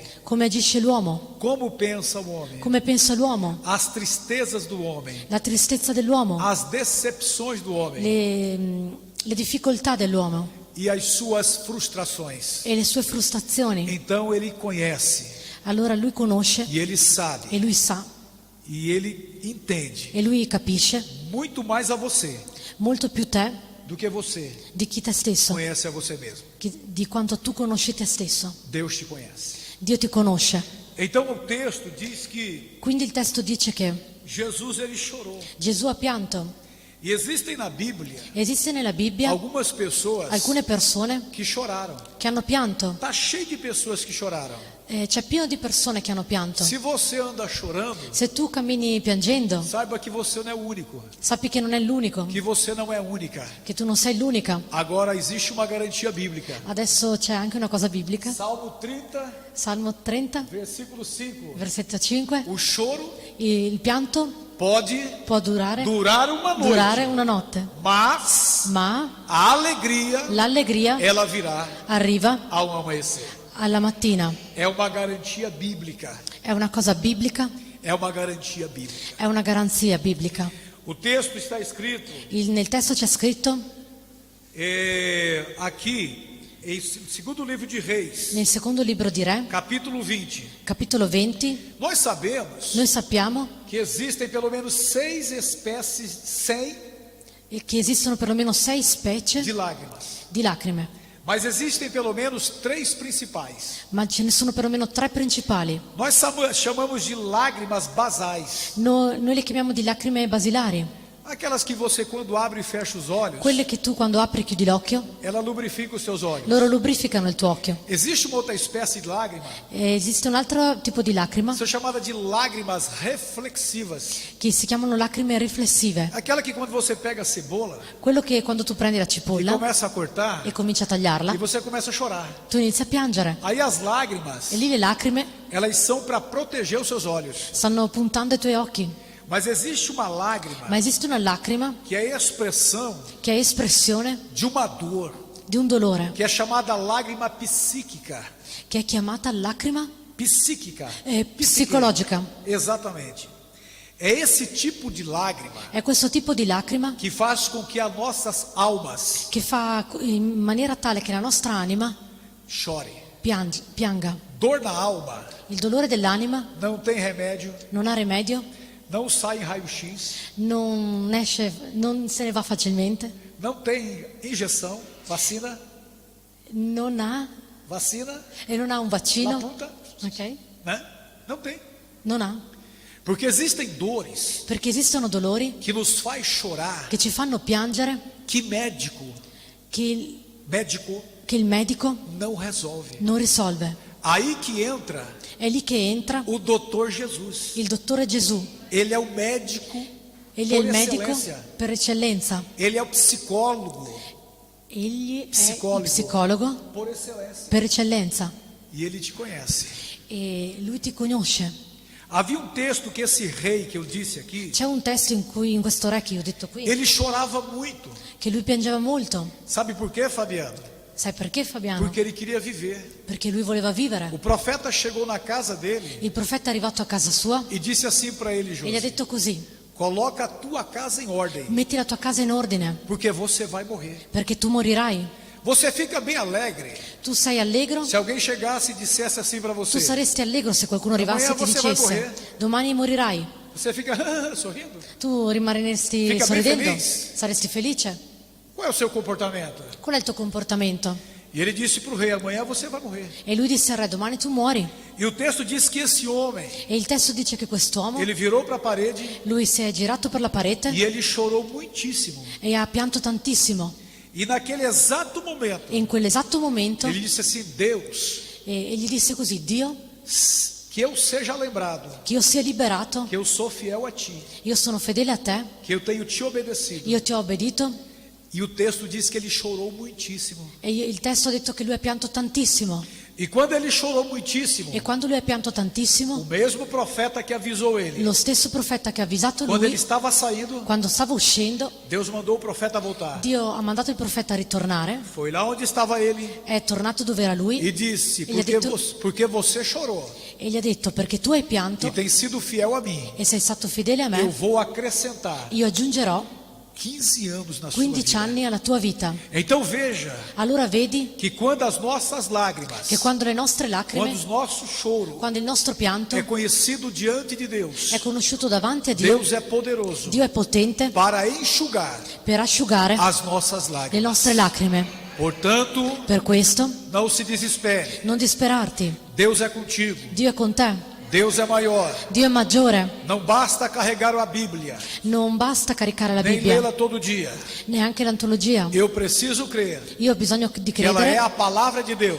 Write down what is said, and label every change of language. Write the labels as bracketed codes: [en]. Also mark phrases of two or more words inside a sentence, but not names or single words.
[it] come agisce l'uomo, [pt] como pensa o homem, [it] come pensa l'uomo, [pt] as tristezas do homem, [it] la tristezza dell'uomo, [pt] as decepções do homem [it] le difficoltà dell'uomo [pt] e as suas frustrações. [it] e le sue frustrazioni. [pt] Então ele conhece [it] Allora lui conosce [pt] e ele sabe [it] e lui sa [pt] e ele entende [it] e lui capisce [pt] muito mais a você [it] molto più te [pt] do que você [it] di chi te stesso, [pt] conhece a você mesmo. [it] di quanto tu conosci te stesso. [pt] Deus te conhece. [it] Dio ti conosce. [pt] Então o texto diz que [it] Quindi il testo dice che [pt] Jesus ele chorou. [it] Gesù ha pianto. [pt] E existem na Bíblia [it] Esiste nella Bibbia [pt] algumas pessoas [it] alcune persone [pt] que choraram. [it] che hanno pianto. [pt] Tá cheio de pessoas que choraram. [it] C'è pieno di persone che hanno pianto. [pt] Se você anda chorando, [it] Se tu cammini piangendo, [pt] saiba que você não é o único, [it] sappi che non è l'unico, [pt] que você não é única. [it] che tu non sei l'unica. [pt] Agora existe uma garantia bíblica. [it] Adesso c'è anche una cosa biblica. [pt] Salmo 30, [it] Salmo 30, [pt] versículo 5. [it] versetto 5. [pt] O choro [it] Il pianto [pt] pode [it] può durare [pt] durar uma [it] durare [pt] noite, [it] una notte, [pt] mas [it] ma [pt] a alegria [it] l'allegria [pt] ela virá [it] arriva [pt] ao amanhecer. [it] alla mattina. [pt] É uma garantia bíblica. [it] È una cosa biblica, [pt] É uma garantia bíblica. [it] è una garanzia biblica. [pt] O texto está escrito [it] Nel testo c'è scritto, [pt] aqui em segundo livro de Reis, [it] nel secondo libro di Re, [pt] capítulo 20. [it] capitolo 20, [pt] Nós sabemos [it] noi sappiamo [pt] que existem pelo menos 6 espécies, 100 [it] che esistono perlomeno 6 specie [pt] de lágrimas. [it] di lacrime, [pt] Mas existem pelo menos 3 principais. [it] ma ce ne sono perlomeno 3 principali. [pt] Nós chamamos de lágrimas basais. [it] Noi le chiamiamo di lacrime basilari, [pt] Aquelas que você, quando abre e fecha os olhos, [it] quelle che tu quando apri e chiudi l'occhio, [pt] ela lubrifica os seus olhos. [it] loro lubrificano il tuo occhio. [pt] Existe uma outra espécie de lágrima, [it] E esiste un altro tipo di lacrima [pt] são chamadas de lágrimas reflexivas. [it] che si chiamano lacrime riflessive. [pt] Aquela que quando você pega a cebola [it] Quello che quando tu prendi la [pt] e [it] cipolla [pt] começa a cortar, [it] e cominci a [pt] e [it] tagliarla, [pt] você começa a chorar. [it] tu inizi a piangere. [pt] Aí as lágrimas, [it] E lì le lacrime [pt] elas são para proteger os seus olhos. [it] stanno puntando ai tuoi occhi. [pt] Mas existe uma lágrima [it] Ma esiste una lacrima [pt] que é a expressão [it] che è espressione [pt] de uma dor, [it] di un dolore, [pt] que é chamada lágrima psíquica. [it] che è chiamata lacrima [pt] Psíquica. [it] psicologica. [pt] Exatamente. É esse tipo de lágrima [it] È questo tipo di lacrima [pt] que faz com que as nossas almas [it] che fa in maniera tale che la nostra anima [pt] chorem. [it] pianga. [pt] Dor na alma [it] Il dolore dell'anima [pt] não tem remédio, [it] non ha rimedio, [pt] não sai em raio-x, [it] non se ne va facilmente, [pt] não tem injeção, vacina, [it] non ha un [pt] na [it] vaccino, punta, ok? [pt] né? Não tem. [it] Non ha, [pt] Porque existem dores [it] perché esistono dolori [pt] que nos faz chorar [it] che ci fanno piangere, [pt] que médico [it] che [pt] que [it] il medico [pt] não resolve. [it] non risolve. [pt] Aí que entra [it] È lì che entra [pt] o doutor Jesus. [it] il dottore Gesù. [pt] Ele é o médico [it] Egli è [pt] por [it] il medico [pt] excelência. [it] per eccellenza. [pt] Ele é o psicólogo [it] Egli è il [pt] Psicologo. [it] psicologo [pt] por excelência. [it] per eccellenza [pt] E ele te conhece. [it] e lui ti conosce. [pt] Havia um texto que esse rei que eu disse aqui, [it] C'è un testo in questo re che io ho detto qui, [pt] ele chorava muito. [it] che lui piangeva molto. [pt] Sabe por quê, Fabiano? [it] Sai perché, Fabiano? [pt] Porque ele queria viver. [it] Perché lui voleva vivere. [pt] O profeta chegou na casa dele [it] Il profeta è arrivato a casa sua [pt] e disse assim para ele, [it] e gli ha José: detto così: [pt] coloca a tua casa em ordem, [it] metti la tua casa in ordine, [pt] porque você vai morrer. [it] perché tu morirai. [pt] Você fica bem alegre [it] Tu sei allegro? [pt] se alguém chegasse e dissesse assim para [it] Tu [pt] você. [it] saresti allegro se qualcuno arrivasse e ti [pt] Amanhã você vai [it] dicesse: [pt] morrer. [it] domani morirai. [pt] Você fica sorrindo? [it] Tu rimarresti [pt] Fica ben [it] sorridendo? [pt] feliz. [it] Saresti felice? [pt] Qual é o seu comportamento? [it] Qual è il tuo comportamento? [pt] E ele disse para o rei: amanhã você vai morrer. [it] E lui disse al re: domani tu muori. [pt] E o texto diz que esse homem, [it] E il testo dice che quest'uomo, [pt] ele virou para a parede [it] lui si è girato per la parete [pt] e ele chorou muitíssimo. [it] e ha pianto tantissimo. [pt] E naquele exato momento, [it] E in quell'esatto momento [pt] ele disse assim: Deus, [it] e gli disse così: Dio, [pt] que eu seja lembrado [it] che io sia liberato, [pt] que eu sou fiel a ti, [it] io sono fedele a te, [pt] que eu tenho te obedecido. [it] io ti ho obbedito. [pt] E o texto diz que ele chorou muitíssimo. [it] E il testo ha detto che lui ha pianto tantissimo. [pt] E quando ele chorou muitíssimo, [it] E quando lui ha pianto [pt] o [it] tantissimo, [pt] mesmo profeta que avisou ele, [it] lo stesso profeta che ha avvisato [pt] quando ele [it] lui, [pt] estava saindo, [it] quando stava uscendo, [pt] Deus mandou o profeta voltar. [it] Dio ha mandato il profeta a ritornare, [pt] Foi lá onde estava ele [it] è tornato dove era lui [pt] e disse: [it] Ele [pt] porque, [it] disse- [pt] porque você chorou [it] e gli ha detto: perché tu hai e pianto [pt] tem sido fiel a mim, [it] e sei stato fedele a [pt] eu [it] me, [pt] vou acrescentar [it] io aggiungerò [pt] 15 anos na sua [it] 15 [pt] vida. [it] anni alla tua vita. [pt] Então veja [it] Allora vedi [pt] que quando as nossas lágrimas, [it] che quando le nostre [pt] quando [it] lacrime, [pt] o nosso choro [it] quando il nostro pianto [pt] é conhecido diante de Deus, [it] è conosciuto davanti a Dio, [pt] Deus é poderoso [it] Dio è potente [pt] para enxugar [it] per asciugare [pt] as nossas [it] le [pt] lágrimas. [it] nostre lacrime. [pt] Portanto, [it] Per questo [pt] não se desespere. [it] non disperarti, [pt] Deus é contigo. [it] Dio è con te, [pt] Deus é maior. [it] Dio è maggiore. [pt] Não basta carregar a Bíblia, [it] Non basta caricare la [pt] nem [it] Bibbia, [pt] lê-la todo dia. [it] neanche l'antologia. [pt] Eu preciso crer [it] Io ho bisogno di [pt] que ela é [it] credere [pt] a palavra de Deus